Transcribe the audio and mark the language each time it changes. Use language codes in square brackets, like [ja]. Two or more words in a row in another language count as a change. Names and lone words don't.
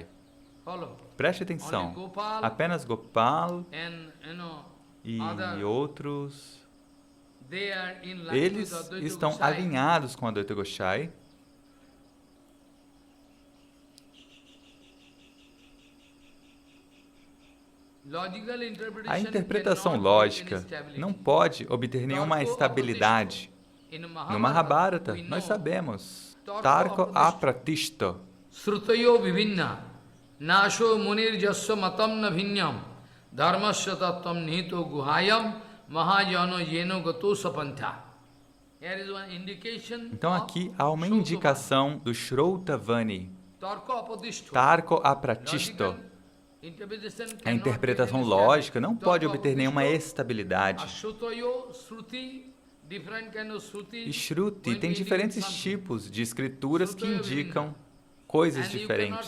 [pt] Preste atenção, apenas Gopal e outros, eles estão alinhados com Advaita Gosai. A interpretação lógica não pode obter nenhuma estabilidade. No Mahabharata, nós sabemos, [sa] तर्को अप्रतिष्ठः. नासौ मुनिर् यस्य मतम् न भिन्नम् धर्मस्य तत्त्वम् निहितो गुहायाम् महाजनो येन गतः स पन्था. [pt] Então aqui há uma indicação do Shrautavani, [sa] तर्को अप्रतिष्ठः. [pt] A interpretação lógica não pode obter nenhuma estabilidade. E Shruti tem diferentes tipos de escrituras que indicam coisas diferentes.